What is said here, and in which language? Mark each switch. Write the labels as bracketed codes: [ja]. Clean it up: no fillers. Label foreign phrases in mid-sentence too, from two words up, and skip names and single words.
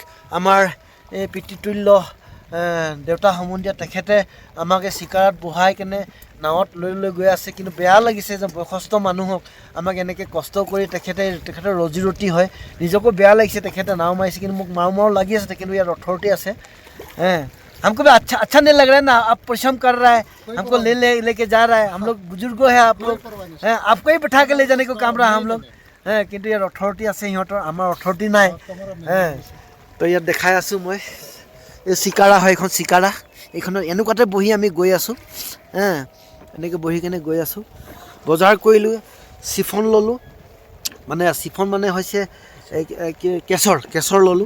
[as] আমাৰ এই পিতৃতুল্য দেউতা সমন্ধীয়া তেখেতে আমাক এই চিকাৰত বহাই কেনে নাৱত লৈ গৈ আছে। কিন্তু বেয়া লাগিছে যে বয়সস্থ মানুহক আমাক এনেকৈ কষ্ট কৰি তেখেতৰ ৰজি ৰুটি হয়, নিজকো বেয়া লাগিছে। তেখেতে নাও মাৰিছে, কিন্তু মোক মাৰো লাগি আছে। কিন্তু ইয়াত অথৰিটি আছে। [hi] हमको भी अच्छा नहीं लग रहा है ना, आप परिश्रम कर रहा है, हमको लेके जा रहा है। हम लोग बुजुर्गों है, आप लोग आपको ही बैठा के ले जाने को काम रहा हम लोग। [as] কিন্তু ইয়াত অথৰিটি আছে সিহঁতৰ, আমাৰ অথৰিটি নাই। তো ইয়াত দেখাই আছোঁ মই, এই চিকাৰা হয়, এইখন চিকাৰা। এইখনত এনেকুৱাতে বহি আমি গৈ আছোঁ। এনেকৈ বহি কেনে গৈ আছোঁ। বজাৰ কৰিলোঁ, চিফন ল'লোঁ। চিফন হৈছে কেশৰ ল'লোঁ।